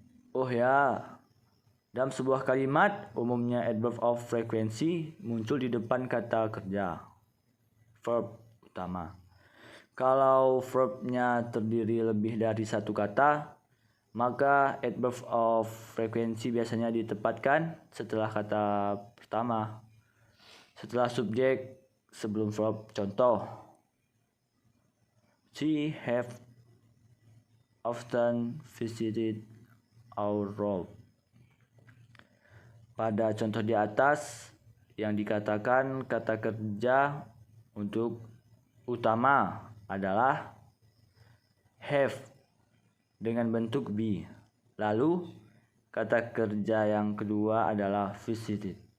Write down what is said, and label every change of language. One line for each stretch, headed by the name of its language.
Indonesian: Oh ya, dalam sebuah kalimat, umumnya adverb of frequency muncul di depan kata kerja, verb utama. Kalau verbnya terdiri lebih dari satu kata, maka adverb of frequency biasanya ditempatkan setelah kata pertama, setelah subjek, sebelum verb.
English: Contoh, she have often visited our room.
Indonesian: Pada contoh di atas yang dikatakan kata kerja untuk utama adalah have dengan bentuk be. Lalu kata kerja yang kedua adalah visited.